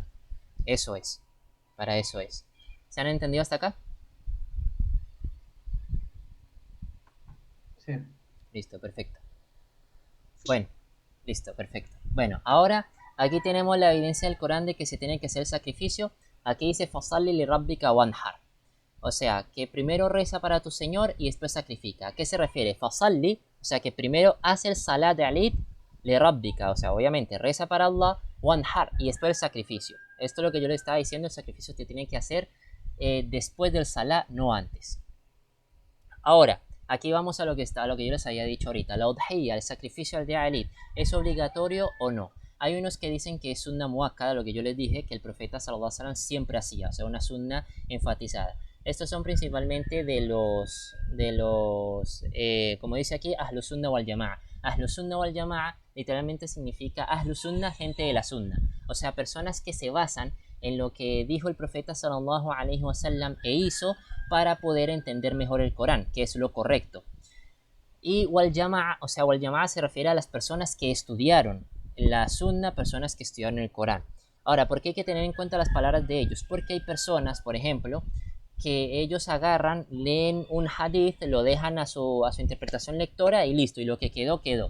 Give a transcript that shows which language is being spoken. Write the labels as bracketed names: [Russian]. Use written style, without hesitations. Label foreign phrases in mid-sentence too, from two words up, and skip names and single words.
[Spanish] Eso es, para eso es. ¿Se han entendido hasta acá? Sí. Listo, perfecto. Bueno, listo, perfecto. Bueno, ahora aquí tenemos la evidencia del Corán de que se tiene que hacer el sacrificio. Aquí dice [Arabic] فصل لربك وانحر. [Spanish] O sea, que primero reza para tu Señor y después sacrifica. ¿A qué se refiere? Fasalli, o sea, que primero hace el salat de alid [Arabic] لربك. [Spanish] O sea, obviamente reza para Allah, wanhar, y después el sacrificio. Esto es lo que yo le estaba diciendo, el sacrificio te tiene que hacer después del salat, no antes. Ahora, aquí vamos a lo que yo les había dicho ahorita. La udhiyya, el sacrificio al día Alid, ¿es obligatorio o no? Hay unos que dicen que es [Arabic] سنة مؤكدة, [Spanish] lo que yo les dije, que el profeta [Arabic] صلى الله عليه وسلم [Spanish] siempre hacía, o sea, una sunna enfatizada. Estos son principalmente como dice aquí, [Arabic] أهل السنة والجماعة. أهل السنة والجماعة [Spanish] literalmente significa [Arabic] أهل السنة, [Spanish] gente de la Sunna. O sea, personas que se basan en lo que dijo el profeta [Arabic] صلى الله عليه وسلم [Spanish] e hizo para poder entender mejor el Corán, que es lo correcto. Y [Arabic] والجماعة, [Spanish] o sea, [Arabic] والجماعة [Spanish] se refiere a las personas que estudiaron la Sunna, personas que estudiaron el Corán. Ahora, ¿por qué hay que tener en cuenta las palabras de ellos? Porque hay personas, por ejemplo, que ellos agarran, leen un hadith, lo dejan a su interpretación lectora y listo, y lo que quedó, quedó.